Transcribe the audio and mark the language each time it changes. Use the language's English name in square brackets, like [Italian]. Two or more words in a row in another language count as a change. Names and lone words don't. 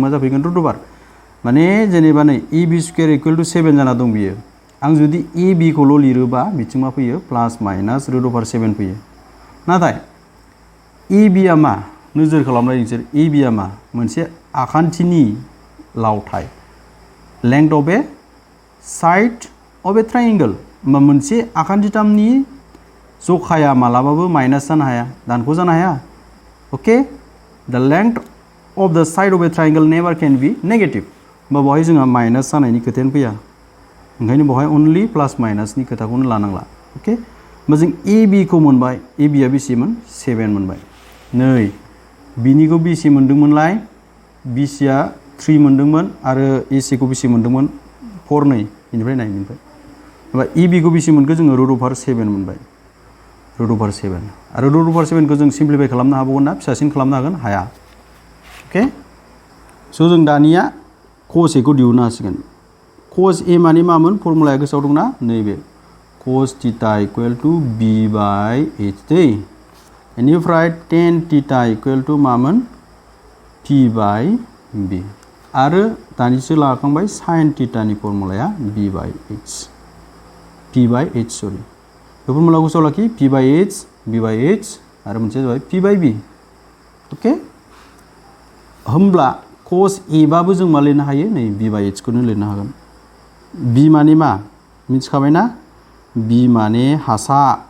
[Bodo] मा जाफैगोन [English] root over [Bodo] माने जेनेबा नै AB स्क्वायर इक्वल टु 7 जाना दं बियो आं जुदि AB खौल' लिरोबा बिथिं मा फैयो [English] plus minus root over [Bodo] 7 फैयो नाथाय AB आ मा नोजोर खालामनाय नोंसोर AB आ मा मोनसे आखान्थिनि लावथाइ [English] length of a side of a triangle [Bodo] होमबा मोनसे आखान्थिथामनि जखाया मालाबाबो माइनास जानो हाया दानख' जानो हाया [English] okay the length of the side of a triangle never can be negative [Bodo] होमबा बेवहाय जोंहा माइनास जानायनि खोथायानो फैया ओंखायनो बेवहाय अनलि प्लास माइनासनि खोथाखौनो लानांला ओके होमबा जों AB खौ मोनबाय AB आ बेसेमोन 7 मोनबाय नै बिनिखौ बेसे मोनदोंमोनलाय BC आ 3 मोनदोंमोन आरो AC खौ बेसे मोनदोंमोन 4 नै बेनिफ्राय 9 निफ्राय होमबा EB खौ बेसे मोनखो जोङो [English] root over [Bodo] 7 मोनबाय [English] root over [Bodo] 7 आरो [English] root over [Bodo] 7 खौ जों सिम्प्लिफाइ खालामनो हाबावगोन ना फिसासिन खालामनो हागोन हाया ओके स' जों दानिया cos A खौ दिहुननो हासिगोन cos A माने मामोन फर्मुलाया गोसोआव दंना नैबे [English] cos theta equal to B by H [Bodo] दै बेनिफ्राय [English] tan theta equal to [Bodo] मामोन [English] P by B [Bodo] आरो दानिसो लाखांबाय sin थीटानि फर्मुलाया [English] B by H P by H [Bodo] सरि बे फर्मुलाखौ गोसोआव लाखि [English] P by H B by H [Bodo] आरो मोनसे जाबाय [English] P by B [Bodo] ओके होमब्ला cos A बाबो जों मा लिरनो हायो नै [English] B by H [Bodo] खौनो लिरनो हागोन B माने मा मिथिखाबाय ना B माने हासा